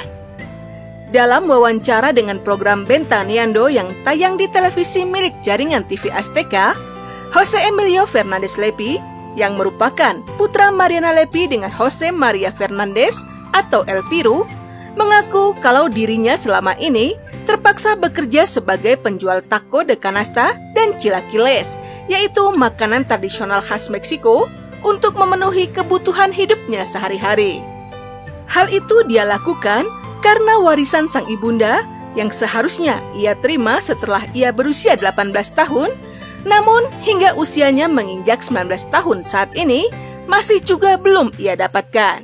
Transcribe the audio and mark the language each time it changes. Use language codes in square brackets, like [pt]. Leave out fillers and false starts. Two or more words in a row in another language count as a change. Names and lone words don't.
[id] Dalam wawancara dengan program Ventaneando yang tayang di televisi milik jaringan TV Azteca, Jose Emilio Fernandez Levy, yang merupakan putra Mariana Levy dengan Jose Maria Fernandez atau El Piru, mengaku kalau dirinya selama ini terpaksa bekerja sebagai penjual [es] taco de canasta [id] dan chilaquiles, yaitu makanan tradisional khas Meksiko, untuk memenuhi kebutuhan hidupnya sehari-hari. Hal itu dia lakukan karena warisan sang ibunda yang seharusnya ia terima setelah ia berusia 18 tahun, namun hingga usianya menginjak 19 tahun saat ini, masih juga belum ia dapatkan.